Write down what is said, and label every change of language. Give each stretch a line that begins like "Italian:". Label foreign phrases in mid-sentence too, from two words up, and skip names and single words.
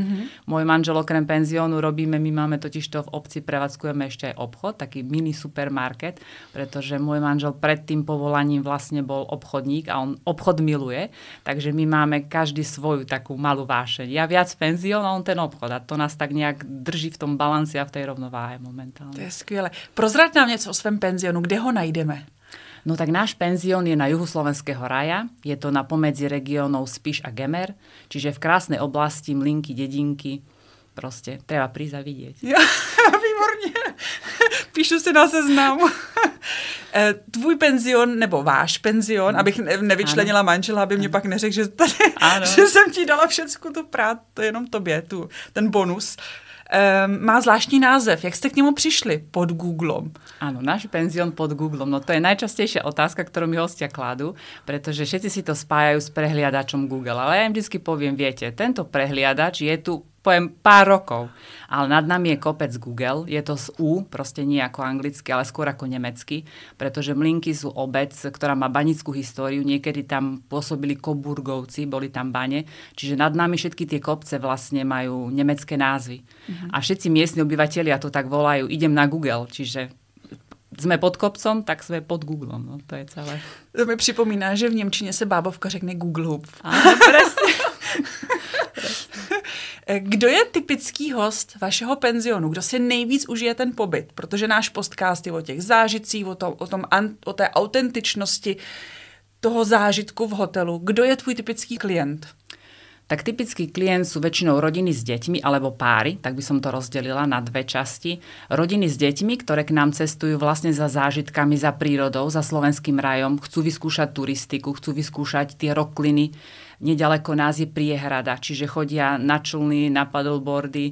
Slovak: Môj manžel okrem penziónu robíme, my máme totižto v obci, prevádzkujeme ešte aj obchod, taký mini supermarket, pretože môj manžel pred tým povolaním vlastne bol obchodník a on obchod miluje, takže my máme každý svoju takú malú vášeň. Ja viac penzión a on ten obchod a to nás tak nejak drží v tom balanci a v tej rovnováhe momentálne.
Czech: To je skvělé. Prozrať nám něco o svém penziónu, kde ho najdeme?
Slovak: No tak náš penzión je na juhu Slovenského raja, je to na pomedzi regiónov Spiš a Gemer, čiže v krásnej oblasti Mlynky, dedinky, proste treba prísť a vidieť.
Czech: Ja, výborně. Píšu si na seznam. Tvůj penzion, nebo váš penzion, abych nevyčlenila manžela, aby mě pak neřekl, že, že jsem ti dala všecku tu prát, to jenom tobě, ten bonus. Má zvláštní název. Jak jste k němu přišli? Pod Googlom.
Slovak: Áno, náš penzión pod Googlom. No to je najčastejšia otázka, ktorú mi hostia kladú, pretože všetci si to spájajú s prehliadačom Google. Ale ja im vždy poviem, viete, tento prehliadač je tu poviem pár rokov, ale nad nami je kopec Google, je to z U, proste nie ako anglicky, ale skôr ako nemecky, pretože Mlynky sú obec, ktorá má banickú históriu, niekedy tam pôsobili Coburgovci, boli tam bane, čiže nad nami všetky tie kopce vlastne majú nemecké názvy. A všetci miestni obyvatelia to tak volajú, idem na Google, čiže sme pod kopcom, tak sme pod Googlom, no to je celé.
Czech: To mi připomíná, že v němčině se bábovka řekne Google Hub.
Slovak: Áno, presne.
Czech: Kdo je typický host vašeho penzionu? Kdo si nejvíc užije ten pobyt? Protože náš podcast je o těch zážitcích, o té autentičnosti toho zážitku v hotelu. Kdo je tvůj typický klient?
Slovak: Tak typický klient sú väčšinou rodiny s deťmi alebo páry, tak by som to rozdelila na dve časti. Rodiny s deťmi, ktoré k nám cestujú vlastne za zážitkami, za prírodou, za slovenským rajom, chcú vyskúšať turistiku, chcú vyskúšať tie rokliny. Nedaleko nás je priehrada, čiže chodia na člny, na paddleboardy.